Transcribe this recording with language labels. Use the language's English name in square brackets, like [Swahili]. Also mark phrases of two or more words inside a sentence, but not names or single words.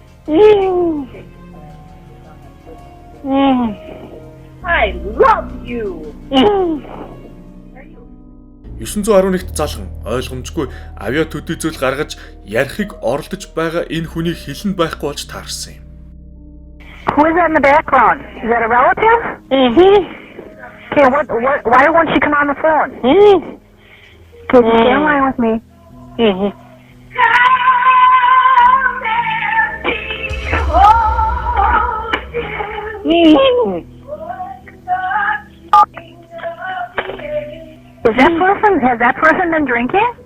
[English] I love you. [Mongolian] 911-т залхан ойлгомжгүй авиа төдий зүйл гаргаж ярихыг оролдож байгаа энэ хүний хэлэн байхгүй болж таарсан юм. [English] Who is that in the background? Is that a relative? Okay, why won't she come on the phone? Okay, just stay in line with me. Has that person been drinking?